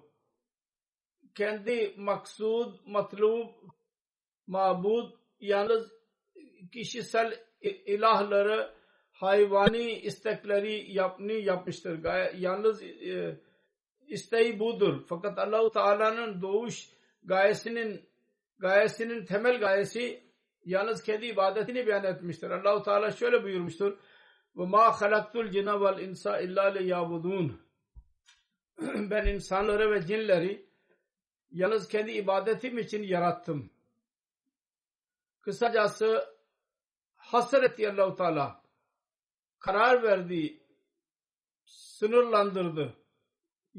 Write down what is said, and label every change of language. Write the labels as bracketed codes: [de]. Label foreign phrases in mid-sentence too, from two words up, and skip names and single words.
[tr] Kendi maksud, matlub, mabud yalnız kişisel ilahları, hayvani istekleri yapmıştır. Yalnız isteği budur. Fakat Allah-u Teala'nın doğuş gayesinin temel gayesi yalnız kendi ibadetini beyan etmiştir. Allah-u Teala şöyle buyurmuştur: [ar] وَمَا خَلَقْتُ الْجِنَّ وَالْاِنْسَ اِلَّا لِيَعْبُدُونَ [tr] Ben insanları ve cinleri yalnız kendi ibadetim için yarattım. Kısacası hasretti Allah-u Teala. Karar verdi, sınırlandırdı.